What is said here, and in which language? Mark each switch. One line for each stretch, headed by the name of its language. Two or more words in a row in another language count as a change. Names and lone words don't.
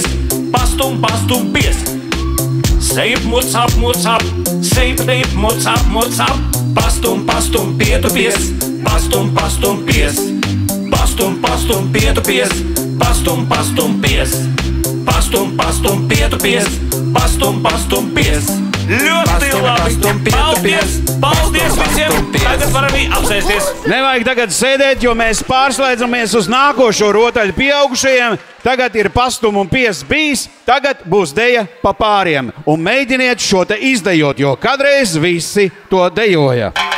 Latvian: Pastum, pastum, pies. Sejp, mucap, mucap. Sejp, teip, mucap, mucap. Pastum, pastum, pietupies. Pastum, pastum, pies. Pastum, pastum, pietupies. Pastum, pastum, pies. Pastum, pastum, pietupies. Pastum, pastum, pies. Ļoti labi! Paldies! Paldies visiem! Tagad varam arī apsēsties. Nevajag tagad sēdēt, jo mēs pārslēdzamies uz nākošo rotaļu pieaugušajiem. Tagad ir pastum un pies bijis, tagad būs deja pa pāriem. Un mēģiniet šo te izdejot, jo kādreiz visi to dejoja.